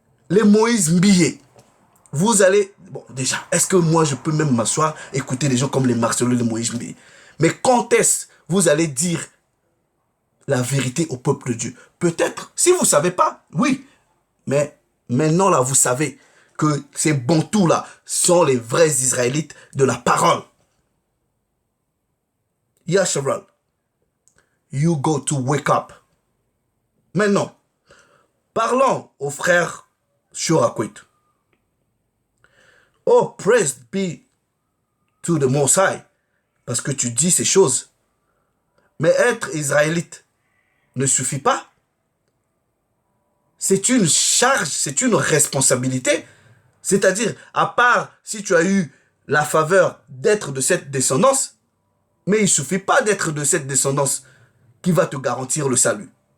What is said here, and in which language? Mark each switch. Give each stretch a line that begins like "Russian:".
French: Les Moïse Mbillé. Vous allez... Bon, déjà, est-ce que moi, je peux même m'asseoir, écouter des gens comme les Marcelo, les Moïse Mbillé? Mais quand est-ce vous allez dire la vérité au peuple de Dieu? Peut-être, si vous ne savez pas, oui. Mais maintenant, là, vous savez que ces Bantous, là, sont les vrais Israélites de la parole.
English: Yasharal, you go to wake up.
French: Maintenant, parlons aux frères Shurakwit.
English: Oh, praise be to the Most High.
French: Parce que tu dis ces choses. Mais être israélite ne suffit pas. C'est une charge, c'est une responsabilité. C'est-à-dire, à part si tu as eu la faveur d'être de cette descendance, mais il ne suffit pas d'être de cette descendance qui va te garantir le salut.